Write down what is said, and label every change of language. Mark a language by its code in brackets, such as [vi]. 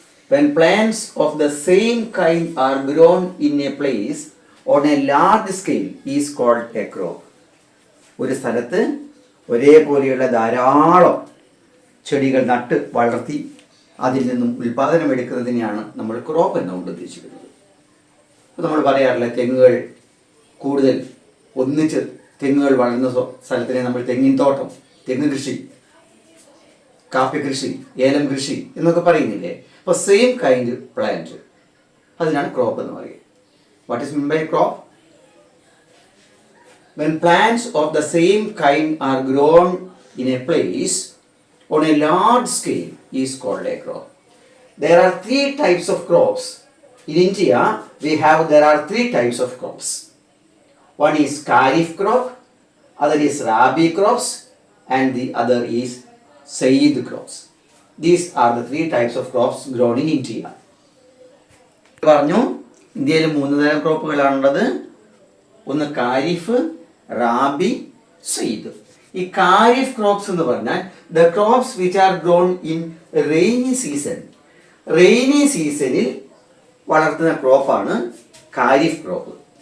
[en] When plants of the same kind are grown in a place on a large scale is called a crop. [ml] ഒരു സ്ഥലത്ത് ഒരേപോലെയുള്ള ധാരാളം ചെടികൾ നട്ട് വളർത്തി അതിൽ നിന്നും ഉൽപ്പാദനം എടുക്കുന്നതിനെയാണ് നമ്മൾ ക്രോപ്പ് എന്നുകൊണ്ട് ഉദ്ദേശിക്കുന്നത്. അപ്പോൾ നമ്മൾ പറയാറില്ല, തെങ്ങുകൾ കൂടുതൽ ഒന്നിച്ച് തെങ്ങുകൾ വളർന്ന സ്ഥലത്തിനെ നമ്മൾ തെങ്ങിൻ തോട്ടം, തെങ്ങ് കൃഷി, കാപ്പി കൃഷി, ഏലം കൃഷി എന്നൊക്കെ പറയുന്നില്ലേ? അപ്പോൾ [en] same kind plant, [ml] അതിനാണ് ക്രോപ്പ് എന്ന് പറയുക. [en] What is mean by crop? When plants of the same kind are grown in a place on a large scale is called a crop. There are three types of crops. In India, there are three types of crops. One is Kharif crop, other is Rabi crops, and the other is Saeed crops. These are the three types of crops grown in India. [ml] പറഞ്ഞു, ഇന്ത്യയിൽ 3 തരം ക്രോപ്പുകളാണുള്ളത്. ഒന്ന് ഖാരിഫ്, റാബി, സയ്യിദ്. ഈ kharif crops എന്ന് പറഞ്ഞാൽ [en] The crops which are grown in rainy season. [ml] Rainy സീസണിൽ വളർത്തുന്ന ക്രോപ്പാണ് kharif crop.